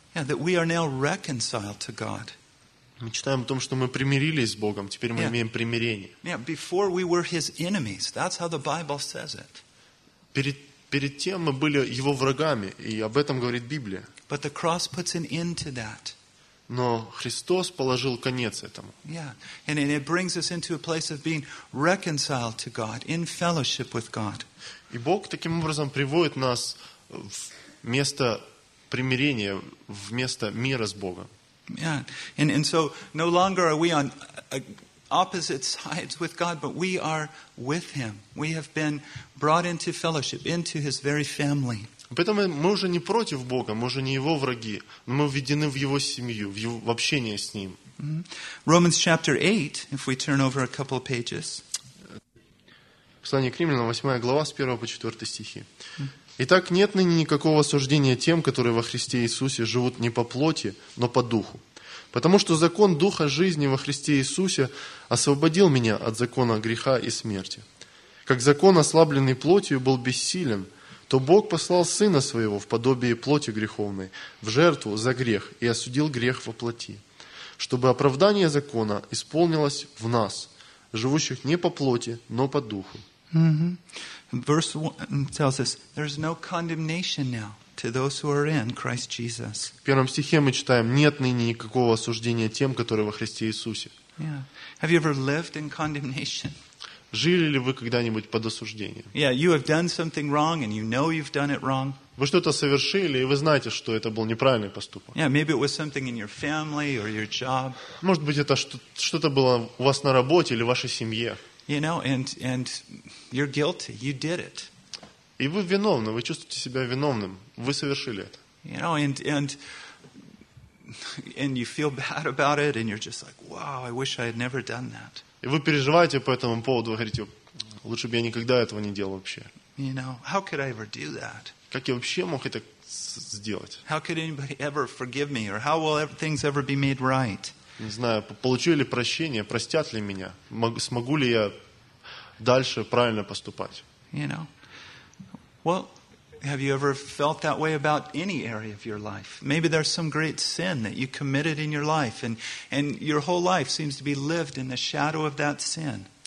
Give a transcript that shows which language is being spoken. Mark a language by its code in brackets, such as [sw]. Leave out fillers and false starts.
[en] Yeah, that we are now reconciled to God. [ru] Мы читаем о том, что мы примирились с Богом, теперь мы имеем примирение. [en] Yeah, before we were his enemies. That's how the Bible says it. [ru] Перед тем мы были его врагами, и об этом говорит Библия. [en] But the cross puts an end to that. [ru] Но Христос положил конец этому. [en] Yeah. And it brings us into a place of being reconciled to God, in fellowship with God. [ru] И Бог таким образом приводит нас в место примирения, в место мира с Богом. [en] Yeah. And so no longer are we on opposite sides with God, but we are with him. We have been brought into fellowship, into his very family. [ru] Поэтому мы уже не против Бога, мы уже не его враги, но мы введены в его семью, в его, в общение с ним. [en] Romans chapter 8, if we turn over a couple of pages. [ru] Послание к Римлянам, 8 глава, с 1 по 4 стихи. Итак, нет ныне никакого осуждения тем, которые во Христе Иисусе живут не по плоти, но по духу. Потому что закон духа жизни во Христе Иисусе освободил меня от закона греха и смерти. Как закон, ослабленный плотью, был бессилен, то Бог послал Сына Своего в подобие плоти греховной, в жертву за грех, и осудил грех во плоти, чтобы оправдание закона исполнилось в нас, живущих не по плоти, но по духу. [en] Verse 1 tells us there is no condemnation now to those who are in Christ Jesus. [ru] В первом стихе мы читаем: нет ныне никакого осуждения тем, которые во Христе Иисусе. [en] Yeah. Have you ever lived in condemnation? [ru] Жили ли вы когда-нибудь под осуждением? [en] Yeah, you have done something wrong and you know you've done it wrong. [ru] Вы что-то совершили, и вы знаете, что это был неправильный поступок. [en] Yeah, maybe it was something in your family or your job. [ru] Может быть, это что-то было у вас на работе или в вашей семье. [en] You know, and you're guilty. You did it. [ru] И вы виновны. Вы чувствуете себя виновным. Вы совершили это. [en] You know, and you feel bad about it, and you're just like, wow, I wish I had never done that. [ru] И вы переживаете по этому поводу. Вы говорите, лучше бы я никогда этого не делал вообще. [en] You know, how could I ever do that? [ru] Как я вообще мог это сделать? [en] How could anybody ever forgive me, or how will things ever be made right? [ru] Не знаю, получу ли прощение, простят ли меня, смогу ли я дальше правильно поступать. [en] You know. Well, have you ever felt that way about any area of your life? Maybe there's some great sin that you committed in your life, and your whole life seems to be lived in the shadow of that sin.